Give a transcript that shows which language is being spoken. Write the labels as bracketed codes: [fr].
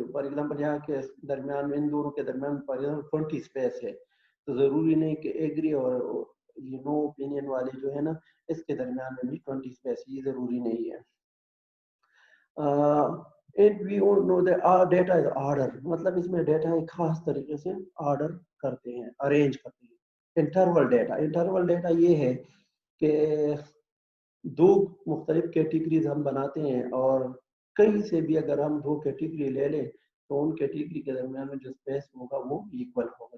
[en] for example [ur] یہاں کے درمیان میں، ان دونوں کے درمیان فار ایگزامپل 20 اسپیس ہے، تو ضروری نہیں کہ ایگری اور یہ نو اوپینین والے جو ہے نا، اس کے درمیان میں بھی 20 اسپیس، یہ ضروری نہیں ہے. [en] And we all know that our data is order. [ur] مطلب اس میں ڈیٹا ایک خاص طریقے سے آرڈر کرتے ہیں، ارینج کرتے ہیں. انٹرول ڈیٹا، انٹرول ڈیٹا یہ ہے کہ 2 مختلف کیٹیگریز ہم بناتے ہیں اور کہیں سے بھی اگر ہم 2 کیٹیگری لے لیں تو ان کیٹیگری کے درمیان میں جو اسپیس ہوگا وہ ایکول ہوگا.